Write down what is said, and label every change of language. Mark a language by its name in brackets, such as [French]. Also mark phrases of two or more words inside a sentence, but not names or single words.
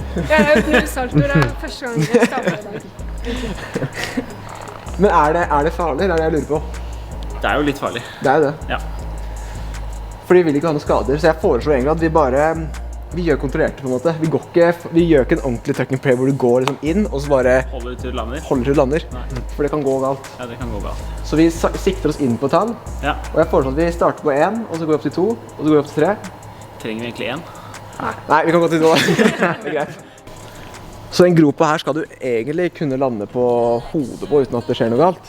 [Norwegian] Ja, jeg har gjort 0 saltoer, det er første gang jeg startet i dag. Men er det farlig? Det er det jeg lurer på. Det er jo litt farlig. Det er jo det. Ja. Fordi vi vil ikke ha noen skader, så jeg foreslår egentlig at vi gjør kontrollerte på en måte. Vi gjør ikke en ordentlig [English] tuck and pray [Norwegian] hvor du går liksom inn, og så bare holder du til du lander. Nei. For det kan gå galt. Ja, det kan gå galt. Så vi sikter oss inn på tall, ja. Og jeg foreslår at vi starter på 1, og så går vi opp til 2, og så går vi opp til 3. Trenger vi egentlig 1? Nei, vi kan gå til 2. Det er greit. Så den gropa her skal du egentlig kunne lande på hodet på uten at det skjer noe galt.